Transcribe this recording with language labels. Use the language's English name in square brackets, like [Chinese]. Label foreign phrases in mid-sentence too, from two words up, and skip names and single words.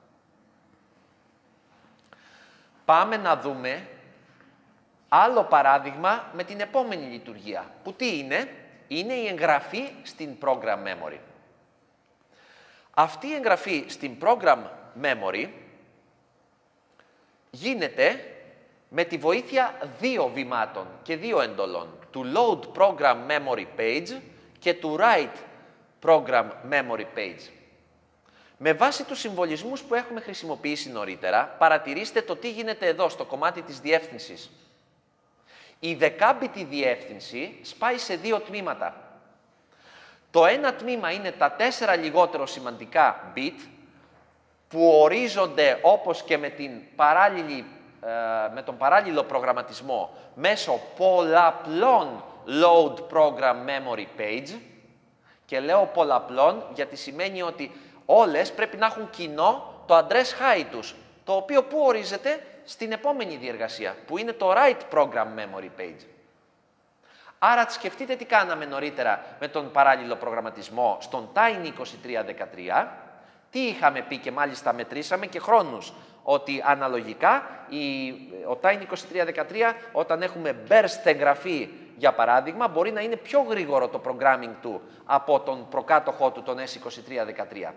[Greek] Πάμε να δούμε άλλο παράδειγμα με την επόμενη λειτουργία, που τι είναι? Είναι η εγγραφή στην [English] program memory. [Greek] Αυτή η εγγραφή στην [English] program memory [Greek] γίνεται με τη βοήθεια δύο βημάτων και δύο εντολών, του [English] load program memory page [Greek] και του [English] write program memory page. [Greek] Με βάση τους συμβολισμούς που έχουμε χρησιμοποιήσει νωρίτερα, παρατηρήστε το τι γίνεται εδώ στο κομμάτι της διεύθυνσης. Η δεκάμπιτη διεύθυνση σπάει σε δύο τμήματα. Το ένα τμήμα είναι τα 4 λιγότερο σημαντικά bit, που ορίζονται όπως και με τον παράλληλο προγραμματισμό μέσω πολλαπλών [English] load program memory page. [Greek] Και λέω πολλαπλών γιατί σημαίνει ότι όλες πρέπει να έχουν κοινό το [English] address high [Greek] τους, το οποίο που ορίζεται στην επόμενη διεργασία, που είναι το [English] write program memory page. [Greek] Άρα σκεφτείτε τι κάναμε νωρίτερα με τον παράλληλο προγραμματισμό στον Tiny2313. Τι είχαμε πει και μάλιστα μετρήσαμε και χρόνους, ότι αναλογικά ο Tiny2313 όταν έχουμε burst εγγραφή για παράδειγμα μπορεί να είναι πιο γρήγορο το programming του από τον προκάτοχό του τον S2313.